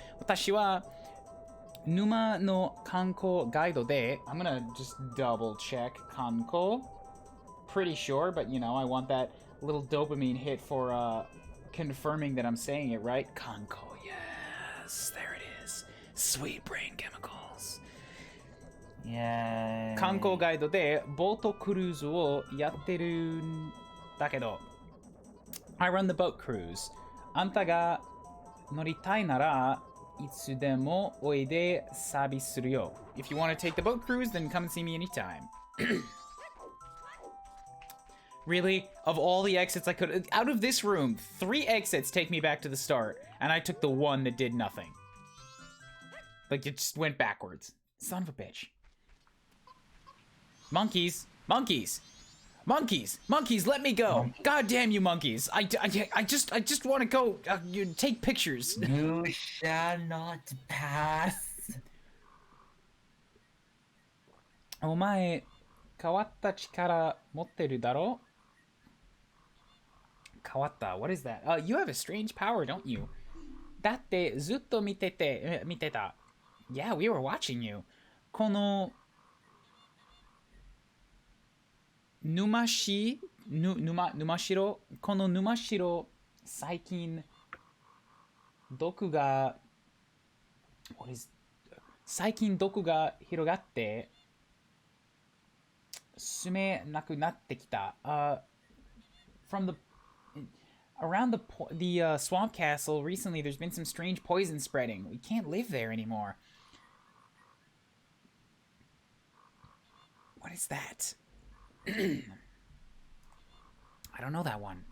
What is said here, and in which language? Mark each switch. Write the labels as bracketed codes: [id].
[ja] 私は沼の観光ガイドで [en] I'm gonna just double check 観光 pretty sure, but you know, I want that little dopamine hit for confirming that I'm saying it right. 観光 yes, there it is. Sweet brain chemicals. Yeah. [ja] 観光ガイドでボートクルーズをやってるんだけど [en] I run the boat cruise. [ja] あんたが乗りたいならいつでもおいでサービスするよ。 [en] If you want to take the boat cruise, then come and see me anytime. Really? Of all the exits I could... Out of this room, 3 exits take me back to the start, and I took the one that did nothing. Like, it just went backwards. Son of a bitch. Monkeys! Monkeys! Monkeys! Monkeys, let me go! God damn you monkeys! I just want to go take pictures. You shall not pass. [ja] お前、変わった力持ってるだろ? [en] 変わった What is that? You have a strange power, don't you? [ja] だってずっと見てた. [en] Yeah, we were watching you. [ja] この沼しろこの沼しろ最近毒が最近毒が広がって住めなくなってきた。 [en] From the around the swamp castle recently, there's been some strange poison spreading. We can't live there anymore. What is that? I don't know that one.